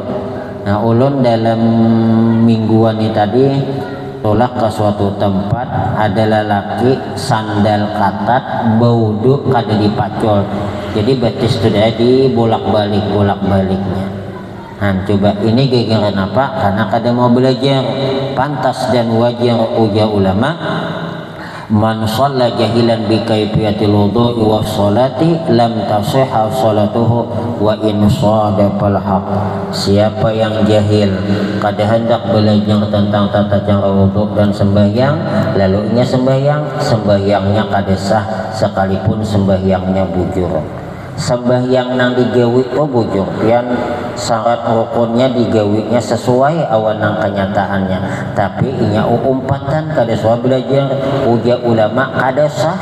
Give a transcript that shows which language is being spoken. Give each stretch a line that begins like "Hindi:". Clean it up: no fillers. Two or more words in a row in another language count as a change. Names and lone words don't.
Banjar: Nah ulun dalam mingguan ini tadi tolak ke suatu tempat, ada lelaki sandal katat bauduk kada dipacol, jadi betis sudah di bolak-baliknya. Nah coba ini gara-gara apa? Karena kada mau belajar. Pantas dan wajar ujar ulama,
Arabic: من صلى جاهلا بكيفية الوضوء والصلاة لم تصح صلاته وإن صادف الحق.
Banjar: Siapa yang jahil kada hendak belajar tentang tata cara wudhu dan sembahyang, lalu nya sembahyangnya kada sah sekalipun sembahyangnya bujur. Sembahyang nang digawi itu bujur, pian syarat rukunnya digawinya sesuai awan nang kenyataannya, tapi inya umpatan kada sesuai belajar uja ulama kada sah.